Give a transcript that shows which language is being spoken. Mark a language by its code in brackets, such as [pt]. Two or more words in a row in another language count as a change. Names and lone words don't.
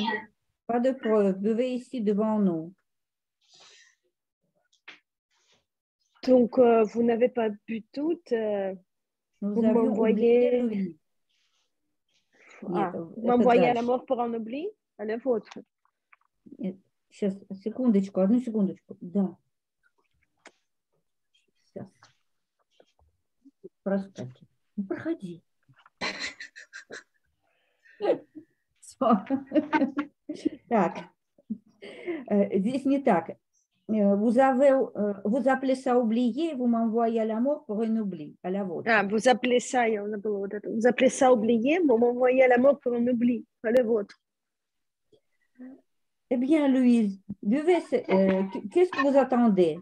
[fr] Pas de preuve. Buvez ici devant nous. Donc, vous n'avez pas bu toutes. Nous vous avions oublié m'envoyez [ru] Louise. Нет, [fr] vous m'envoyez à la mort pour un oubli, à la vôtre. [ru] Сейчас, секундочку, одну секундочку. Да. Сейчас. Проскочи. Ну, проходи. Так. Здесь не так. [fr] Vous appelez ça oublier, vous m'envoyez à la mort pour un oubli, à la vôtre. Ah, vous appelez ça, vous appelez ça oublier, vous m'envoyez à la mort pour un oubli, pas le vôtre. Eh bien, Louise, qu'est-ce que vous attendez?